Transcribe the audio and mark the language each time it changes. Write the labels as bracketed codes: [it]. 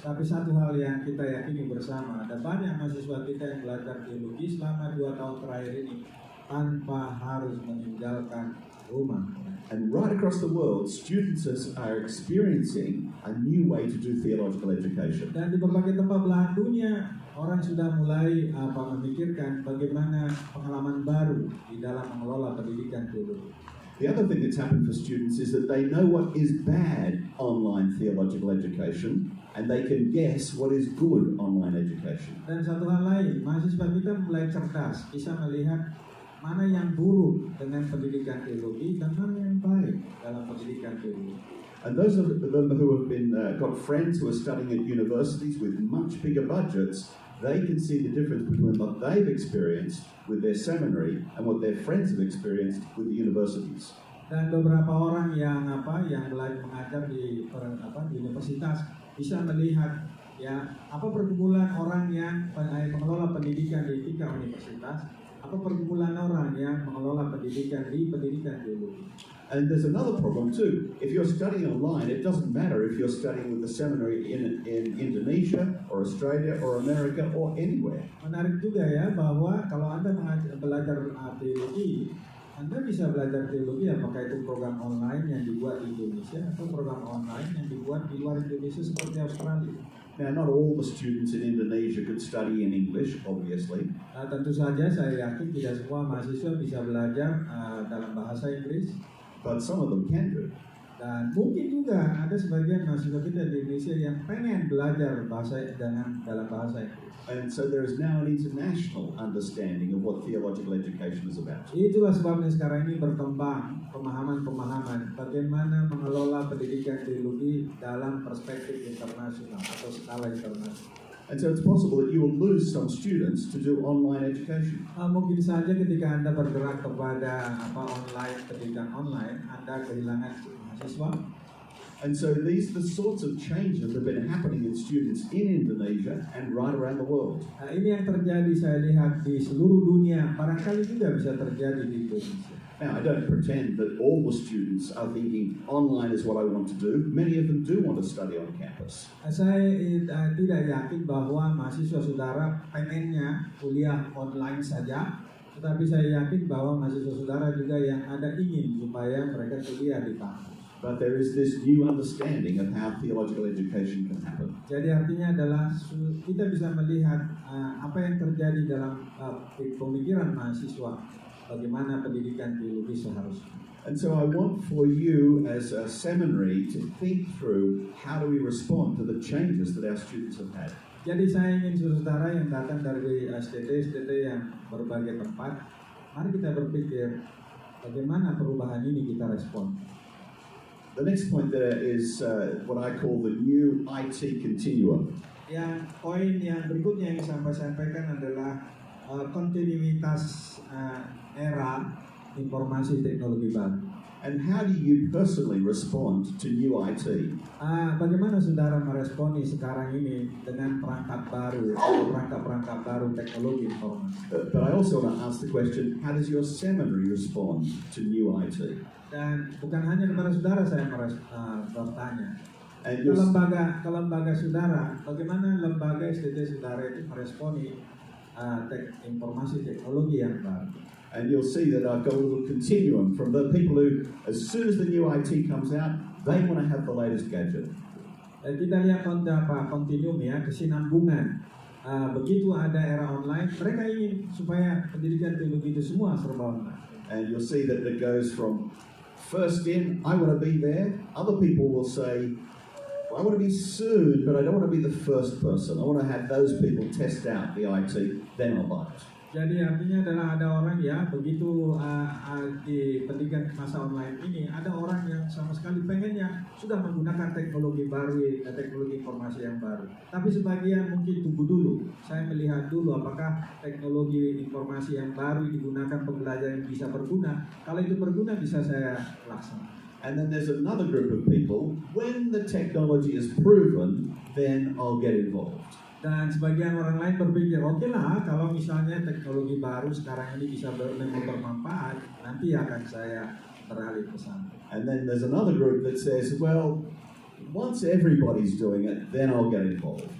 [id] Tapi satu hal yang kita yakini bersama, ada banyak mahasiswa kita yang belajar teologi selama 2 tahun terakhir ini tanpa harus meninggalkan rumah. [en] And right across the world, students are experiencing a new way to do theological education. [id] Dan di berbagai tempat belahan dunia, orang sudah mulai memikirkan bagaimana pengalaman baru di dalam mengelola pendidikan teologi. [en] The other thing that's happened for students is that they know what is bad online theological education, and they can guess what is good online education. [id] Dan satu hal lain, mahasiswa kita mulai cerdas, bisa melihat mana yang buruk dengan pendidikan teologi dan mana yang baik dalam pendidikan teologi. [en] And those of them who have been got friends who are studying at universities with much bigger budgets, they can see the difference between what they've experienced with their seminary and what their friends have experienced with the universities. [id] Dan beberapa orang yang belajar mengajar di universitas bisa melihat apa pergumulan orang yang mengelola pendidikan di tingkat universitas, apa pergumulan orang yang mengelola pendidikan di pendidikan teologi. [en] And there's another problem too. If you're studying online, it doesn't matter if you're studying with the seminary in Indonesia or Australia or America or anywhere. [id] Menarik juga ya bahwa kalau Anda belajar teologi, Anda bisa belajar teologi apakah itu program online yang dibuat di Indonesia atau program online yang dibuat di luar Indonesia seperti Australia. [en] Now, not all the students in Indonesia could study in English, obviously. [id] Tentu saja saya yakin tidak semua mahasiswa bisa belajar dalam bahasa Inggris. [en] But some of them can do. [id] Dan mungkin juga ada sebagian mahasiswa kita di Indonesia yang pengen belajar dalam bahasa Inggris. [en] And so there is now an international understanding of what theological education is about. [id] Itulah sebabnya sekarang ini berkembang pemahaman-pemahaman bagaimana mengelola pendidikan teologi dalam perspektif internasional atau skala internasional. [en] And so it's possible that you will lose some students to do online education. [id] Mungkin saja ketika Anda bergerak kepada pendidikan online, Anda kehilangan mahasiswa. [en] And so these are the sorts of changes that have been happening in students in Indonesia and right around the world. [id] Ini yang terjadi saya lihat di seluruh dunia, barangkali juga bisa terjadi di Indonesia. [en] Now, I don't pretend that all the students are thinking online is what I want to do. Many of them do want to study on campus. [id] Saya tidak yakin bahwa mahasiswa saudara pengennya kuliah online saja, tetapi saya yakin bahwa mahasiswa saudara juga yang ada ingin supaya mereka kuliah di kampus. [en] But there is this new understanding of how theological education can happen. [id] Jadi artinya adalah kita bisa melihat apa yang terjadi dalam pemikiran mahasiswa bagaimana pendidikan teologi seharusnya. [en] And so I want for you as a seminary to think through how do we respond to the changes that our students have had. [id] Jadi saya ingin saudara yang datang dari STT yang berbagai tempat, mari kita berpikir bagaimana perubahan ini kita respon. [en] The next point there is what I call the new IT continuum. [id] Yang poin yang berikutnya yang saya sampaikan adalah kontinuitas era informasi teknologi baru. [en] And how do you personally respond to new IT? [id] Bagaimana saudara meresponi sekarang ini dengan perangkat baru atau perangkat-perangkat baru teknologi informasi? [en] But I also want to ask the question, how does your seminary respond to new IT? [id] Dan bukan hanya kepada saudara saya bertanya. [en] And [id] Ke lembaga saudara, bagaimana lembaga STT saudara itu meresponi informasi teknologi yang baru? [en] And you'll see that I've got a little continuum from the people who, as soon as the new IT comes out, they want to have the latest gadget. [id] Kita lihat kontinum ya, kesinambungan. Begitu ada era online, mereka ingin supaya pendidikan teologi itu semua serba online. [en] And you'll see that it goes from first in, I want to be there. Other people will say, well, I want to be soon, but I don't want to be the first person. I want to have those people test out the IT, then I'll buy it. [id] Jadi artinya adalah ada orang ya, begitu di pendidikan masa online ini, ada orang yang sama sekali pengennya sudah menggunakan teknologi baru, teknologi informasi yang baru. Tapi sebagian mungkin tunggu dulu, saya melihat dulu apakah teknologi informasi yang baru digunakan pembelajaran yang bisa berguna. Kalau itu berguna bisa saya laksanakan. [en] And then there's another group of people, when the technology is proven, then I'll get involved. [id] Dan sebagian orang lain berpikir, oke lah kalau misalnya teknologi baru sekarang ini bisa bermanfaat, nanti akan saya beralih ke sana. [en] And then there's another group that says, well, once everybody's doing it, then I'll get involved.